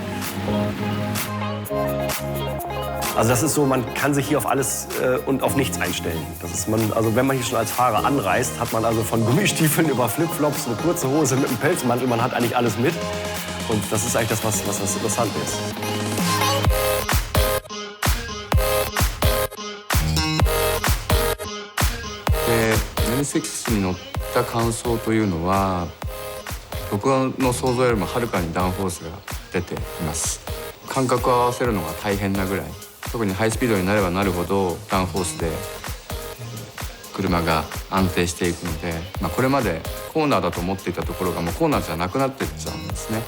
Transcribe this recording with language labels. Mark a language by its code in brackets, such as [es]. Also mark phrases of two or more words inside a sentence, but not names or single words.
[de] Also das ist so, man kann sich hier auf alles und auf nichts einstellen. Das ist also wenn man hier schon als Fahrer anreist, hat man also von Gummistiefeln über Flipflops, eine kurze Hose mit einem Pelzmantel, man hat eigentlich alles mit. Und das ist eigentlich das, was interessant ist. [ja] N6 に乗った感想というのは僕の想像よりもはるかにダウンフォースが出ています。感覚を合わせるのが大変なぐらい、特にハイスピードになればなるほどダウンフォースで車が安定していくので、これまでコーナーだと思っていたところがもうコーナーじゃなくなっていっちゃうんですね。